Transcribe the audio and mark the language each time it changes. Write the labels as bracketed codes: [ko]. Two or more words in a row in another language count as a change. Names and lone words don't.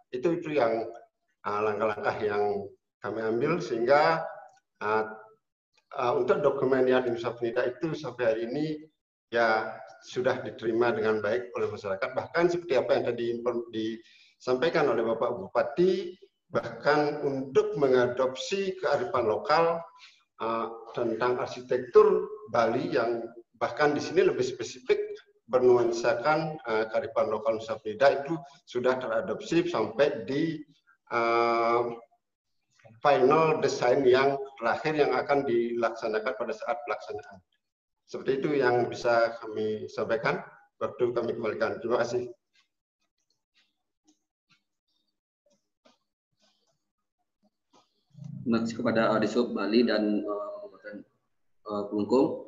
[id] Itu yang langkah-langkah yang kami ambil sehingga untuk dokumen yang Indonesia itu sampai hari ini ya sudah diterima dengan baik oleh masyarakat. Bahkan seperti apa yang tadi disampaikan oleh Bapak Bupati, bahkan untuk mengadopsi kearifan lokal tentang arsitektur Bali yang bahkan di sini lebih spesifik bernuansakan kearifan lokal Nusa Penida itu sudah teradopsi sampai di final desain yang terakhir yang akan dilaksanakan pada saat pelaksanaan. Seperti itu yang bisa kami sampaikan. Waktu kami kembalikan. Terima kasih. Terima kasih kepada Disub Bali dan Kabupaten Kelungkung.